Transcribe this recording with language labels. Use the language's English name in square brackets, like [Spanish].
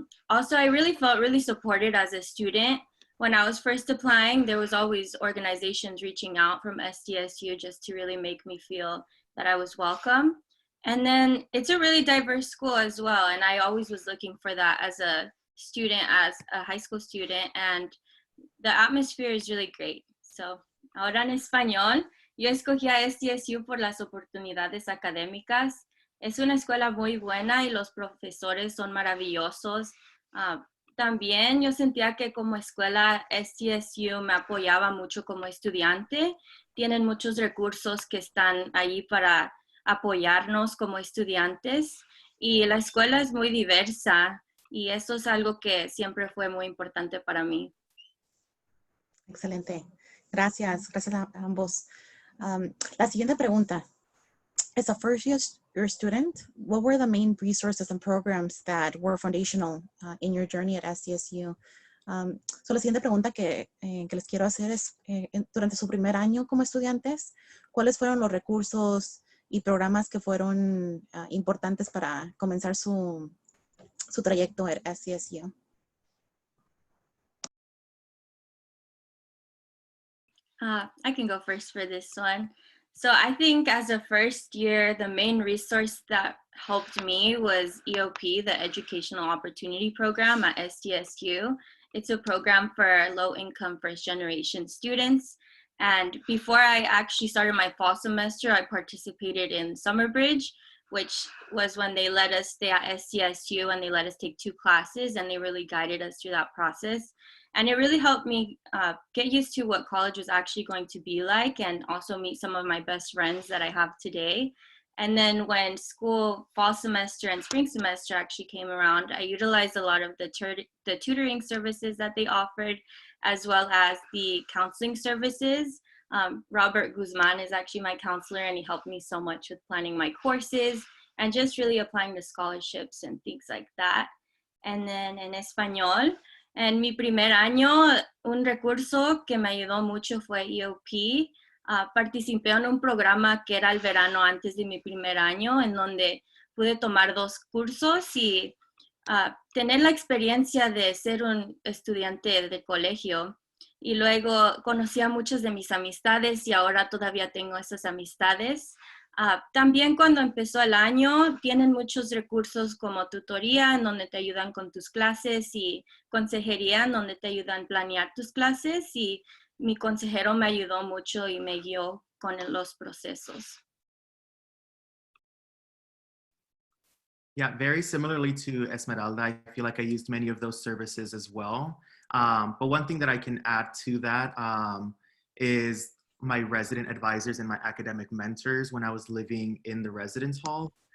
[English] Also, I really felt really supported as a student. When I was first applying, there was always organizations reaching out from SDSU just to really make me feel that I was welcome. And then it's a really diverse school as well. And I always was looking for that as a student, as a high school student. And the atmosphere is really great. [Spanish] So, ahora en español, yo escogí a SDSU por las oportunidades académicas. Es una escuela muy buena y los profesores son maravillosos. También yo sentía que como escuela SDSU me apoyaba mucho como estudiante. Tienen muchos recursos que están ahí para apoyarnos como estudiantes. Y la escuela es muy diversa y eso es algo que siempre fue muy importante para mí. Excelente. Gracias. Gracias a ambos. La siguiente pregunta. [English] As a first-year student, what were the main resources and programs that were foundational in your journey at SDSU? [Spanish] La siguiente pregunta que les quiero hacer es, durante su primer año como estudiantes, ¿cuáles fueron los recursos y programas que fueron importantes para comenzar su trayecto [English] at SDSU. I can go first for this one. So I think as a first year, the main resource that helped me was EOP, the Educational Opportunity Program at SDSU. It's a program for low-income first-generation students. And before I actually started my fall semester, I participated in Summer Bridge, which was when they let us stay at SDSU and they let us take 2 classes, and they really guided us through that process. And it really helped me get used to what college was actually going to be like, and also meet some of my best friends that I have today. And then when school, fall semester and spring semester actually came around, I utilized a lot of the tutoring services that they offered, as well as the counseling services. Robert Guzman is actually my counselor, and he helped me so much with planning my courses and just really applying to scholarships and things like that. And then [Spanish] en español, en mi primer año, un recurso que me ayudó mucho fue EOP. Participé en un programa que era el verano antes de mi primer año, en donde pude tomar 2 cursos y tener la experiencia de ser un estudiante de colegio. Y luego conocí a muchas de mis amistades y ahora todavía tengo esas amistades. También cuando empezó el año, tienen muchos recursos como tutoría, en donde te ayudan con tus clases, y consejería, en donde te ayudan a planear tus clases, y mi consejero me ayudó mucho y me guió con los procesos. [English] Yeah, very similarly to Esmeralda, I feel like I used many of those services as well. But one thing that I can add to that is my resident advisors and my academic mentors when I was living in the residence hall.